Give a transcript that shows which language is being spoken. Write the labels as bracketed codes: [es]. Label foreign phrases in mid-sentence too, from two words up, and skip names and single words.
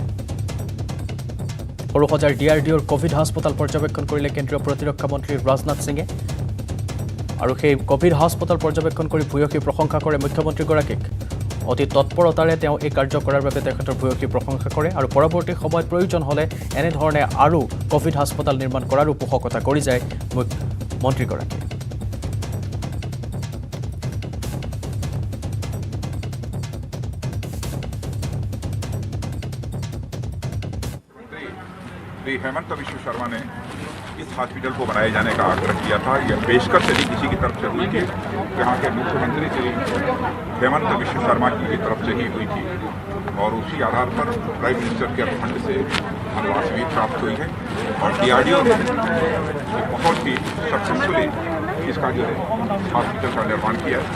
[as] সৰুসজাৰ DRDOৰ কোভিড হাস্পতাল পৰ্যবেক্ষণ কৰিলে কেন্দ্ৰীয় প্ৰতিৰক্ষা মন্ত্ৰী ৰাজনাথ সিঙে, আৰু সেই কোভিড হাস্পতাল পৰ্যবেক্ষণ কৰি ভূয়সী প্ৰশংসা কৰে মুখ্যমন্ত্ৰীগৰাকীক। অতি তৎপৰতাৰে তেওঁ এই কাৰ্য কৰাৰ বাবে তেখেতৰ ভূয়সী প্ৰশংসা কৰে, আৰু পৰৱৰ্তী সময়ত প্ৰয়োজন হ'লে এনেধৰণে আৰু কোভিড হাস্পতাল নিৰ্মাণ কৰাৰো পোষকতা কৰি যায় মন্ত্ৰীগৰাকীয়ে। [hi] श्री हेमंत विश्व शर्मा ने इस हॉस्पिटल को बनाए जाने का आग्रह किया था। यह पेशकश यदि किसी की तरफ से हुई थी, यहाँ के मुख्यमंत्री श्री हेमंत विश्व शर्मा की तरफ से ही हुई थी, और उसी आधार पर [en] prime minister [hi] के फंड से धनराशि भी प्राप्त हुई है, और DRDO ने बहुत ही सक्सेसफुली इसका जो है हॉस्पिटल का निर्माण किया है।